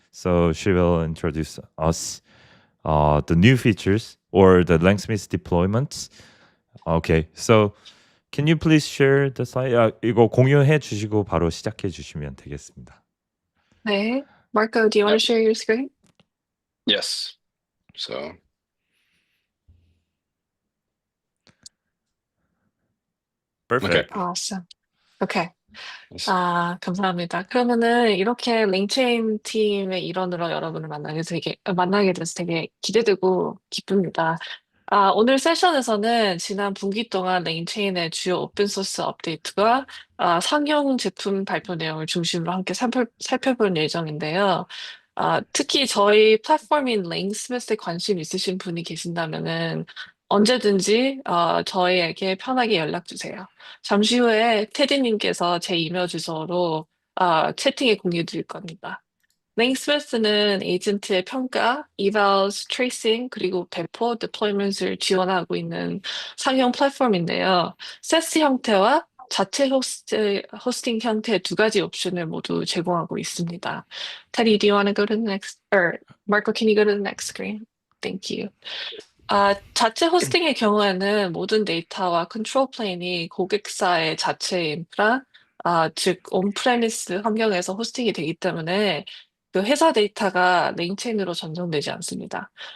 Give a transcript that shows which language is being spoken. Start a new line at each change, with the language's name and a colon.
English: So she will introduce us the new features or the LangSmith deployments. Okay, so can you please share the slide?
Korean: 이거 공유해 주시고 바로 시작해 주시면 되겠습니다. 네.
English: Marco, do you want to share your screen? yes. So Perfect. Awesome. Okay. yes.
Korean: 감사합니다. 그러면은 이렇게 랭체인 팀의 일원으로 여러분을 만나게 돼서 되게 기대되고 기쁩니다. 오늘 세션에서는 지난 분기 동안 랭체인의 주요 오픈소스 업데이트와 상용 제품 발표 내용을 중심으로 함께 살펴볼 예정인데요. 특히 저희 플랫폼인 LangSmith에 관심 있으신 분이 계신다면은 언제든지 저희에게 편하게 연락 주세요. 잠시 후에 테디님께서 제 이메일 주소로 채팅에 공유 드릴 겁니다. LangSmith는 에이전트의 평가, evals, 트레이싱, 그리고 배포, deployment을 지원하고 있는 상용 플랫폼인데요. 세스 형태와 자체 호스팅 형태의 두 가지 옵션을 모두 제공하고 있습니다.
English: Teddy, do you want to go to the next, or Marco, can you go to the next screen? Thank you.
Korean: 자체 호스팅의 경우에는 모든 데이터와 컨트롤 플레인이 고객사의 자체 인프라, 즉 온프레미스 환경에서 호스팅이 되기 때문에 그 회사 데이터가 랭체인으로 전송되지 않습니다.